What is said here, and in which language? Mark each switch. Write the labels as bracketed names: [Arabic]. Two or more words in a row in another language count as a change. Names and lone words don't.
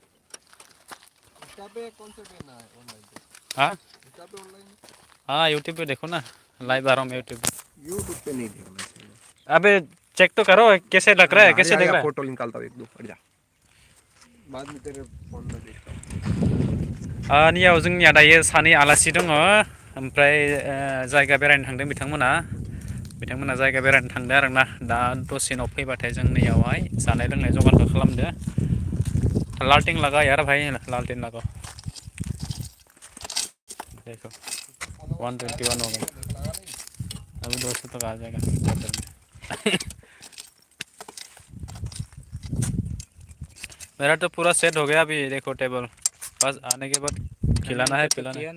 [Hindi] कौन सा देना है ऑनलाइन पे हाँ पे ऑनलाइन हाँ यूट्यूब पे देखो ना लाइव आ रहा हूँ मैं यूट्यूब पे नहीं देखना चाहिए अबे चेक तो करो कैसे लग रहा है कैसे देख रहा है फोटो निकालता हूँ एक दो हट जा बाद में तेरे फोन में देखता हूँ [Bodo] नियाव जोंनिया दायो सानै आलासि दङ ओमफ्राय जायगा बेरायनो थांदों बिथांमोना जायगा बेरायनो थांदों आरोना दा दसे उनाव फैबाथाय जों नैयावहाय जानाय लोंनाय जगारखौ खालामदो [Hindi] लालटिन लगा यार भाई लालटिन लगा देखो 121 हो गया अभी 200 तक आ जाएगा मेरा तो पूरा सेट हो गया अभी देखो टेबल बस आने के बाद खिलाना है पिलाना है